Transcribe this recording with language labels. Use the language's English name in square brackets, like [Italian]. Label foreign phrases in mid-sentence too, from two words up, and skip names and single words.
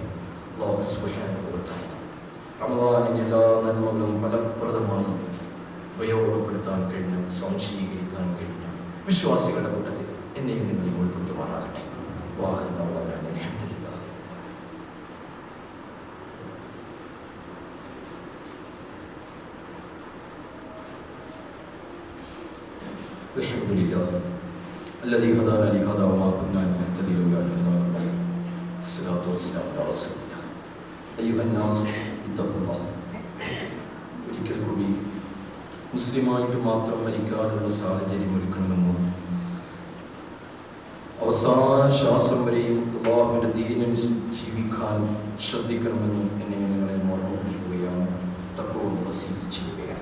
[Arabic] الله سبحانه وتعالى [Malayalam] റമദാനിന്റെ എല്ലാ നന്മകളും ഫലപ്രദമായി ഉപയോഗപ്പെടുത്താൻ കഴിഞ്ഞ, സ്വാംശീകരിക്കാൻ കഴിഞ്ഞ വിശ്വാസികളുടെ കൂട്ടത്തിൽ എന്നെയും നിങ്ങളെ ഉൾപ്പെടുത്തുവാനാകട്ടെ. [Arabic] അൽഹംദുലില്ലാഹ് الذي هدانا لهذا وما كنا لنهتدي لولا أن هدانا الله. الصلاة والسلام على رسول الله. أيها الناس اتقوا الله. [Malayalam] ഒരിക്കൽ കൂടി മുസ്ലിമായിട്ട് മാത്രം മരിക്കാനുള്ള സാഹചര്യം ഒരുക്കണമെന്നും അവസാന ശ്വാസം വരെയും അല്ലാഹുവിന്റെ ദീനിൽ ജീവിക്കാൻ ശ്രദ്ധിക്കണമെന്നും എന്നെ നിങ്ങളെ ഓർമ്മപ്പെടുത്തുകയാണ്, തഖ്വയോട് വസീയത്ത് ചെയ്യുകയാണ്.